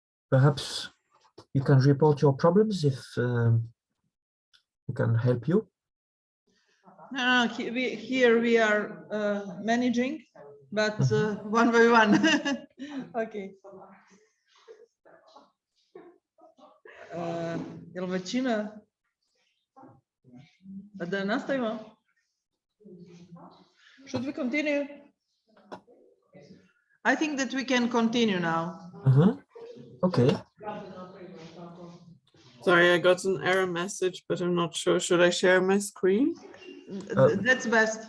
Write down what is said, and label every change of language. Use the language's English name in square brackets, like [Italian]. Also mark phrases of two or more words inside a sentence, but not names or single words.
[English] perhaps you can report your problems if we can help you. No, here we are managing, but one by one. Okay. [Bosnian] Jel većina da nastavimo? [English] Should we continue? I think that we can continue now. Okay. Sorry, I got an error message, but I'm not sure. Should I share my screen? That's best.